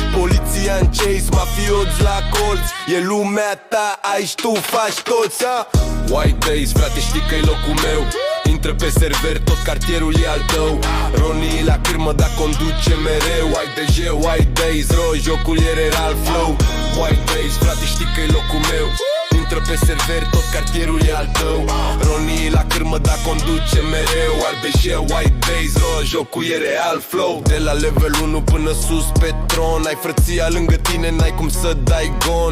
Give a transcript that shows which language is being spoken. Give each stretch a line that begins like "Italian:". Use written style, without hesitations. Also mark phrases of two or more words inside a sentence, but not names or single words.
Romanian: Poliția în chase, mafioți la colți. E lumea ta, aici tu faci toți. White Days, frate, știi că-i locul meu. Intră pe server, tot cartierul e al tău. Ronnie la cârmă, dar conduce mereu. White Days, jocul e
English: real flow.
Romanian: White Days, frate, știi că-i locul meu. Intră pe server, tot cartierul e al tău. Ronnie la cârmă, dar conduce mereu. White Days, jocul e
English: real flow.
Romanian: De la level 1 până sus pe tron. Ai frăția lângă tine, n-ai cum să dai gon.